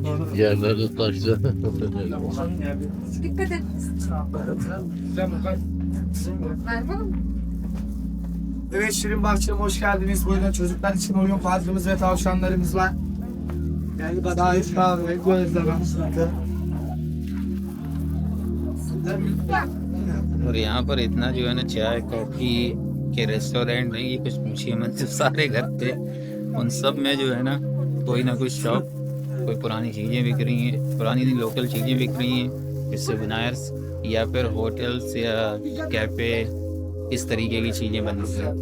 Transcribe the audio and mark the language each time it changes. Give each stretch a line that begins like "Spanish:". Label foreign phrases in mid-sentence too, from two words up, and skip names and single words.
Turkish: Yerleri de taşla. Dikkat et. Evet, Şirin Bahçe'me hoş geldiniz. Buyurun, çocuklar için oyun parkımız ve tavşanlarımız var. Sahip kahve, gözleme.
Hindi: और यहाँ पर इतना जो है ना चाय कॉफ़ी के रेस्टोरेंट नहीं, ये कुछ पूछिए मत, जो सारे घर थे उन सब में जो है ना कोई शॉप, कोई पुरानी चीज़ें बिक रही हैं, पुरानी लोकल चीज़ें बिक रही हैं, जिससे बनारस या फिर होटल्स या कैफ़े, इस तरीके की चीज़ें बन गई हैं।